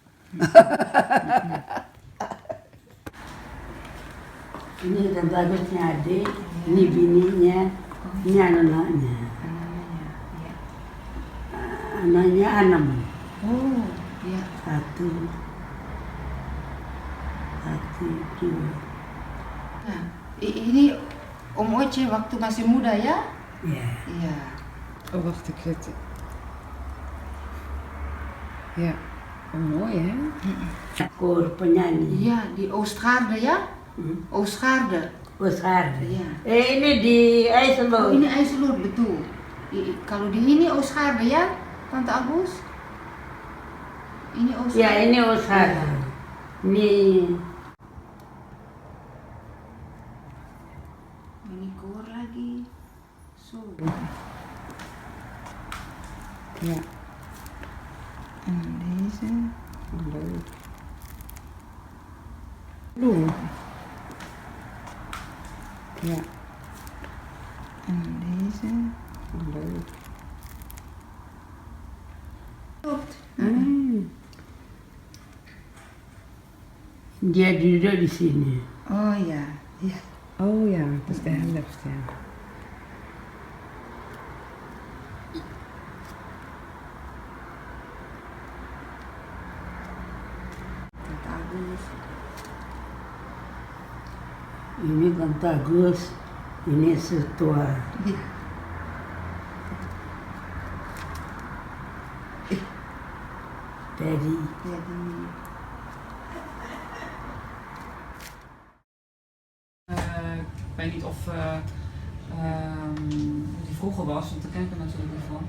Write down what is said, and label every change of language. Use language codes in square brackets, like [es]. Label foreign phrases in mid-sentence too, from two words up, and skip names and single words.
[id] Ini bagusnya adik, ini bininya, ini anak-anaknya. Anaknya 6. Oh, iya. 1, 2. Nah, ini Om Oce waktu masih muda ya? Ya. Iya. [nl] Oh, wacht ik het. Ja. Oh, mooi hè? [id] Kor penyanyi. Iya, di Oostgaarde ya? Oostgaarde. Oostgaarde. Iya. Ini di Oh, IJsselmeer. ini IJsselmeer betul. Kalau di ini Oostgaarde ya, Tante Agus? Ini Oostgaarde. Ya, ini Oostgaarde. Ini Ini koor lagi. [nl] Zo. Ja. En deze. Leuk. Bloem. Ja. En deze. Leuk. Klopt. [id] dia duduk di sini. [nl] Oh ja. Ja. Oh ja, dat is de helft ja. [id] Tante Agus. Ini Tante Agus, ini setua. [nl] Ja. Teddy. Ja, die. Ik weet niet of die vroeger was, want daar ken ik hem natuurlijk niet van.